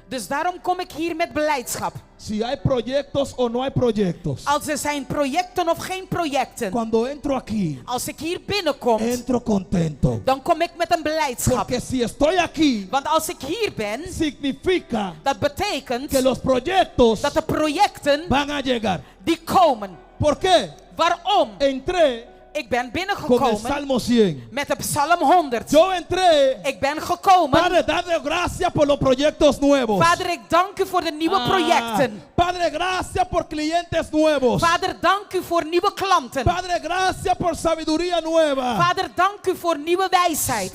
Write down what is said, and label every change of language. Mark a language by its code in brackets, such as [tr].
[nl] Dus daarom kom ik hier met blijdschap. [es] Si hay proyectos o no hay proyectos. [nl] Als er zijn projecten of geen projecten. [es] Cuando entro aquí, [nl] Als ik hier binnenkom, [es] entro contento. [nl] dan kom ik met een blijdschap. [es] Porque si estoy aquí, [nl] Want als ik hier ben, [es] significa [nl] dat betekent [es] que los proyectos [nl] dat de projecten [es] van a llegar. [nl] die komen. [es] ¿Por qué? [nl] Waarom? [es] Entré [nl] Ik ben [es] con el [nl] binnengekomen [es] Salmo 100. [nl] met de Psalm 100. [es] Yo entré, [nl] Ik ben gekomen. [es] Padre, darle gracias por los proyectos nuevos. [nl] Vader, ik dank u voor de nieuwe projecten. [es] Padre, gracias por clientes nuevos. [nl] Vader, dank u voor nieuwe klanten. [es] Padre, gracias por sabiduría nueva. [nl] Vader, dank u voor nieuwe wijsheid.